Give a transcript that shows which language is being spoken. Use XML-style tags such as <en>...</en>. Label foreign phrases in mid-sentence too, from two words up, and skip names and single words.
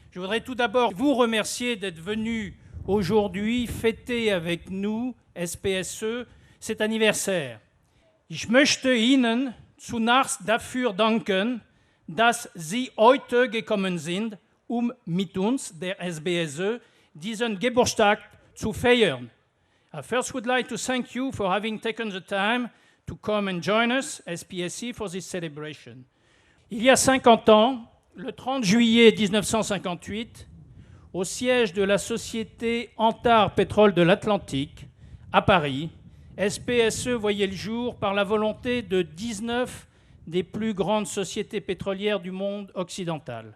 <fr>Je voudrais tout d'abord vous remercier d'être venu aujourd'hui fêter avec nous, SPSE, cet anniversaire.</fr> <de>Ich möchte Ihnen zunächst dafür danken, dass Sie heute gekommen sind, mit uns, der SPSE, diesen Geburtstag zu feiern.</de> <en>I first would like to thank you for having taken the time to come and join us, SPSE, for this celebration.</en> <fr>Il y a 50 ans, le 30 juillet 1958, au siège de la société Antar Pétrole de l'Atlantique, à Paris, SPSE voyait le jour par la volonté de 19 des plus grandes sociétés pétrolières du monde occidental.</fr>